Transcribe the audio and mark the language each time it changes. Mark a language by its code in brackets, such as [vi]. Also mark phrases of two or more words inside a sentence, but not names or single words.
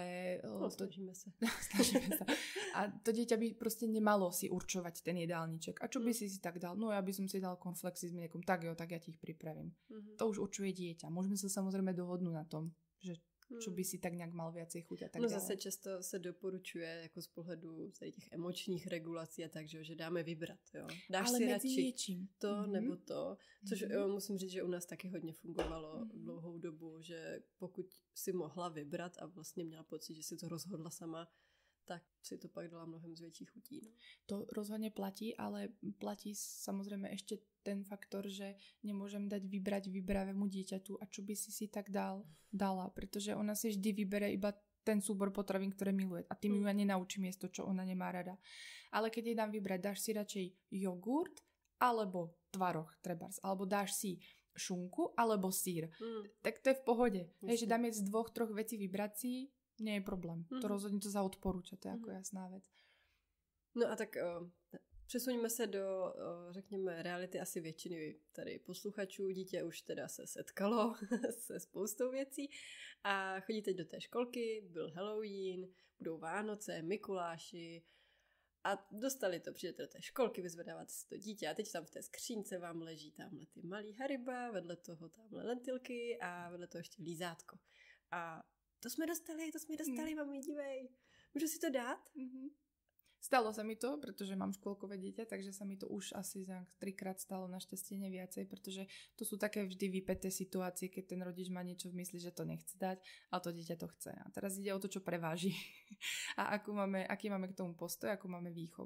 [sk] snažíme sa. A to dieťa by proste nemalo si určovať ten jedálniček. A čo by si tak dal? No ja by som si dal cornflakesy s mliekom. Tak jo, tak ja ti ich pripravím. To už určuje dieťa. Môžeme sa samozrejme dohodnúť na tom, že čo by si tak nejak mal viacej chuť a tak ďalej. [cs] Zase často se doporučuje jako z pohledu těch emočních regulací a tak, že dáme vybrat, jo. Dáš ale si radši něčím. To nebo to, což musím říct, že u nás taky hodně fungovalo dlouhou dobu, že pokud si mohla vybrat a vlastně měla pocit, že si to rozhodla sama, tak si to pak dala mnohem [sk] z väčších chutí. [cs] No. [sk] To rozhodne platí, ale platí samozrejme ešte ten faktor, že nemôžem dať vybrať vyberavému dieťaťu a čo by si tak dala, pretože ona si vždy vybere iba ten súbor potravín, ktoré miluje a tým ju ja nenaučím jesť to, čo ona nemá rada. Ale keď jej dám vybrať, dáš si radšej jogurt alebo tvaroh trebárs, alebo dáš si šunku alebo sír, tak to je v pohode. Že dám z 2-3 vecí vybrať si, nie je problém. [cs] To rozhodně to zaodporúča, to je jako jasná věc. No a tak přesuníme se do, řekněme, reality asi většiny tady posluchačů. Dítě už teda se setkalo se spoustou věcí a chodí teď do té školky, byl Halloween, budou Vánoce, Mikuláši a dostali to, přijdete do té školky, vyzvedáváte si to dítě a teď tam v té skřínce vám leží tamhle ty malý Hariba, vedle toho tamhle lentilky a vedle toho ještě lízátko. A to jsme dostali, mami, dívej. Můžu si to dát? [sk] Stalo sa mi to, pretože mám škôlkové dieťa, takže sa mi to už asi 3-krát stalo, našťastie nie viacej, pretože to sú také vždy vypäté situácie, keď ten rodič má niečo v mysli, že to nechce dať, ale to dieťa to chce. A teraz ide o to, čo preváži a aký máme k tomu postoj, akú máme výchovu.